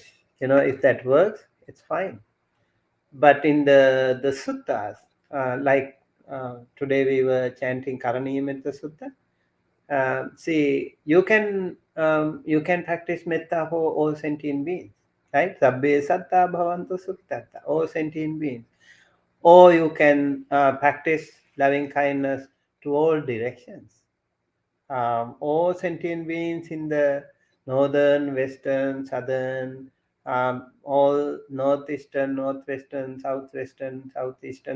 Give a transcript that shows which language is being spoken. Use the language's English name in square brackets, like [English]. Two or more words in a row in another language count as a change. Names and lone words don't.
[English] If that works, it's fine. But in the suttas, like today we were chanting Karaniyametta Sutta. You can practice metta for all sentient beings, right? [Pali] Sabbe satta bhavantu sukhitatta, [English] all sentient beings. Or you can practice loving kindness to all directions. All sentient beings in the northern, western, southern, all northeastern, northwestern, southwestern, southeastern.